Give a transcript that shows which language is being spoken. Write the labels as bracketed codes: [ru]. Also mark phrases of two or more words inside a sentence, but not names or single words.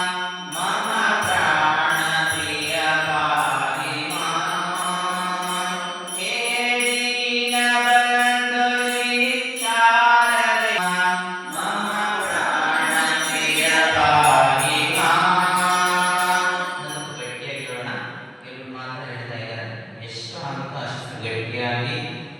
[sa] मम प्राणप्रिय पाहि मां। हे दीनबन्धु श्री शारदेश, मम ಪ್ರಾಣಪ್ರಿಯ ಪಾಹಿ ಮಾಂ. [kn] ಸ್ವಲ್ಪ ಗಟ್ಟಿಯಾಗಿ ಹೇಳೋಣ. ಕೆಲವು ಮಾತ್ರ ಹೇಳ್ತಾ ಇದ್ದಾರೆ, ಎಷ್ಟು ಆಗುತ್ತೋ ಅಷ್ಟು ಗಟ್ಟಿಯಾಗಿ